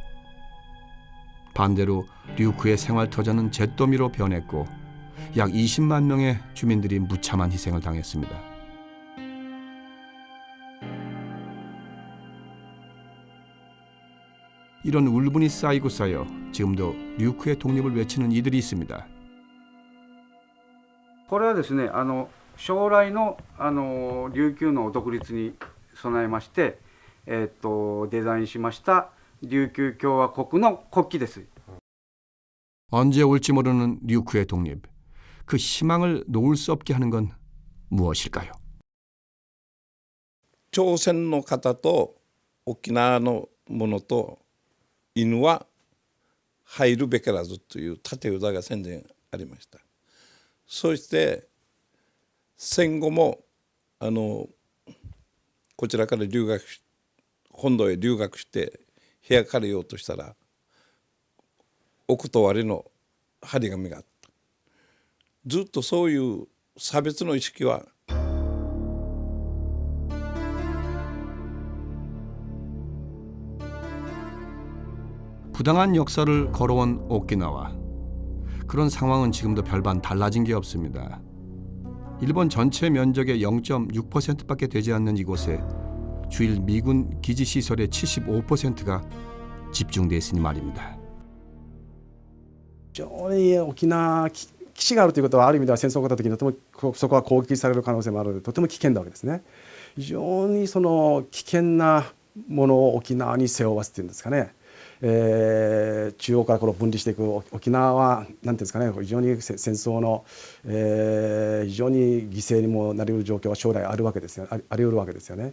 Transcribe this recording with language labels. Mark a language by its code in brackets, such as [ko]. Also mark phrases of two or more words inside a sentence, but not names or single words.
[ko] 반대로 류쿠의 생활터전은 잿더미로 변했고 약 20만 명의 주민들이 무참한 희생을 당했습니다. 이런 울분이 쌓이고 쌓여 지금도 류쿠의 독립을 외치는 이들이 있습니다. [ja] これはですね、将来の琉球の独立に備えまして、デザインしました琉球共和国の国旗です。 [ko] 언제 올지 모르는 류쿠의 독립. 그 희망을 놓을 수 없게 하는 건 무엇일까요? [ja] 朝鮮の方と沖縄のものと犬は入るべからずという縦歌が戦前ありました。そして戦後もこちらから本土へ留学して部屋借りようとしたらお断りの張り紙があった。ずっとそういう差別の意識は [ko] 부당한 역사를 걸어온 오키나와. 그런 상황은 지금도 별반 달라진 게 없습니다. 일본 전체 면적의 0.6%밖에 되지 않는 이곳에 주일 미군 기지 시설의 75%가 집중돼 있으니 말입니다. [ja] 非常に沖縄基地があるということはある意味では戦争が起こった時にとてもそこは攻撃される可能性もあるのでとても危険なわけですね。非常にその危険なものを沖縄に背負わせているんですかね。中央からこの分離していく沖縄は何ていうんですかね、非常に戦争の、非常に犠牲にもなりうる状況は将来あるわけですよ、あり得るわけですよね。